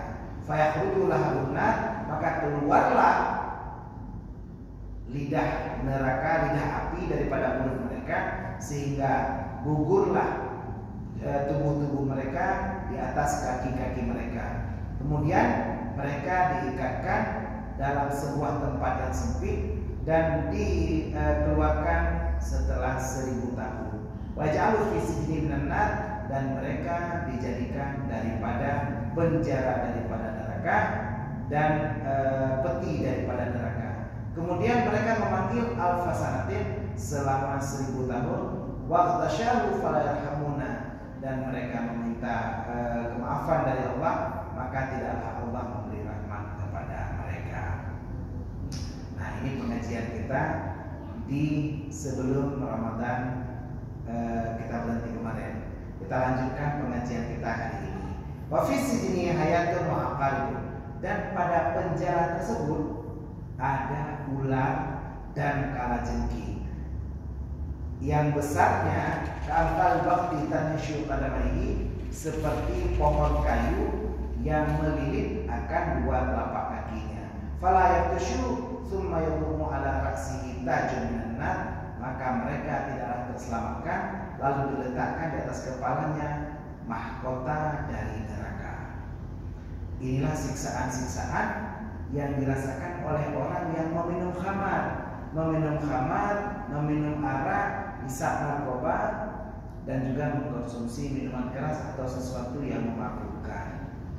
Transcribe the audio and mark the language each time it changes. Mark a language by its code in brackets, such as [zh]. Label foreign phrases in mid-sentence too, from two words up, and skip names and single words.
[ar] فيخرج لهم نار, [id] maka keluarlah lidah neraka, lidah api daripada mulut mereka, sehingga gugurlah tubuh-tubuh mereka di atas kaki-kaki mereka. Kemudian mereka diikatkan dalam sebuah tempat yang sempit dan dikeluarkan setelah 1000 tahun. [ar] واجعلوا في سجن من النار, [id] dan mereka dijadikan daripada penjara daripada neraka dan peti daripada neraka. Kemudian mereka memanggil alfasanatin selama 1000 tahun. [ar] واستغاثوا فلا يرحمون, [id] dan mereka meminta kemaafan dari Allah, maka tidaklah Allah memberi rahmat kepada mereka. Nah, ini pengajian kita di sebelum Ramadan. Kita berhenti kemarin. Kita lanjutkan pengajian kita hari ini. [ar] وفي سجن حيات وعقارب, [id] dan pada penjara tersebut ada ular dan kalajengking. Yang besarnya [ar] كالبقت تنشو قدميه, [id] seperti pohon kayu yang melilit akan dua telapak kakinya. [ar] فلا يكتشو ثم يقوم على رأسه تاج من النار, [id] maka mereka tidaklah terselamatkan, lalu diletakkan di atas kepalanya mahkota dari neraka. Inilah siksaan-siksaan yang dirasakan oleh orang yang meminum khamar, meminum arak, hisap narkoba, dan juga mengkonsumsi minuman keras atau sesuatu yang memabukkan.